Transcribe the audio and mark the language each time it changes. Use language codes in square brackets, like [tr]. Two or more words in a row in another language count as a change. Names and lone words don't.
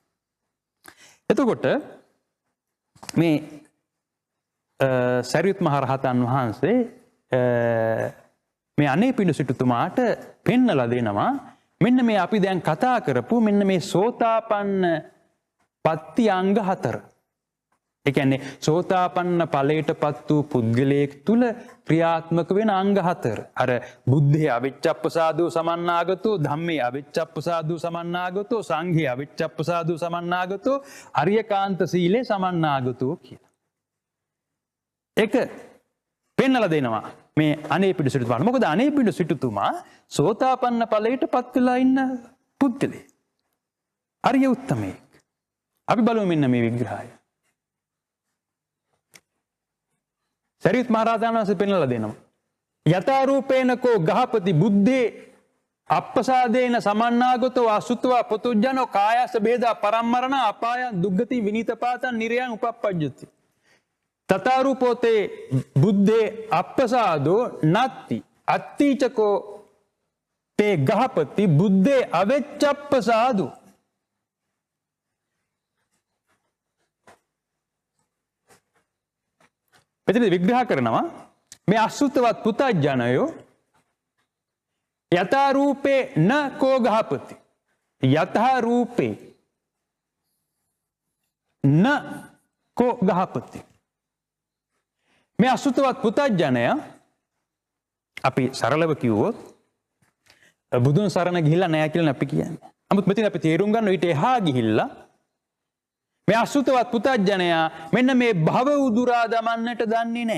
[si] එතකොට මේ සරියුත් මහරහතන් වහන්සේ මේ අනේපිඬු සිටුතුමාට පෙන්නලා දෙනවා මෙන්න මේ අපි දැන් කතා කරපු මෙන්න මේ සෝතාපන්න පත්ති අංග 4. ඒ කියන්නේ සෝතාපන්න ඵලයටපත් වූ පුද්ගලයෙක් තුල ක්‍රියාත්මක වෙන අංග 4. [pi] අර බුද්ධේ අවිච්ඡප්පසාදෝ සමන්නාගතෝ, ධම්මේ අවිච්ඡප්පසාදෝ සමන්නාගතෝ, සංඝේ අවිච්ඡප්පසාදෝ සමන්නාගතෝ, අරියකාන්ත සීලේ සමන්නාගතෝ කියලා. [si] ඒක පෙන්නලා දෙනවා මේ අනේපිඬු සිටුතුමා. මොකද අනේපිඬු සිටුතුමා සෝතාපන්න ඵලයටපත් වෙලා ඉන්න පුද්ගලෙක්. අරිය උත්තමයෙක්. අපි බලමු මෙන්න මේ විග්‍රහය. සරියුත් මහරහතන් වහන්සේ පෙන්නලා දෙනවා. [pi] යථා රූපේනකෝ ගහපති බුද්ධේ අප්පසාදේන සමන්නාගතෝ අසුත්වා පොතුජ්ජනෝ කායස බේදා පරම්මරණ අපායන් දුග්ගති විනීතපාතං නිරයන් උපප්පජ්ජති. තථා රූපෝතේ බුද්ධේ අප්පසාදෝ නත්ති අත්තිචකෝ තේ ගහපති බුද්ධේ අවෙච්චප්පසාදෝ. [si] මෙතන විග්‍රහ කරනවා මේ අසුතවත් පුතඥයෝ [pi] යථා රූපේ න කෝ ගහපති යථා රූපේ න කෝ ගහපති [si] මේ අසුතවත් පුතඥය අපි සරලව කිව්වොත් බුදුන් සරණ ගිහිල්ලා නැහැ කියලා අපි කියන්නේ. නමුත් මෙතන අපි තේරුම් ගන්න ඊට එහා ගිහිල්ලා මේ අසුතවත් පුතඥයා මෙන්න මේ භව උදුරා දමන්නට දන්නේ නැහැ.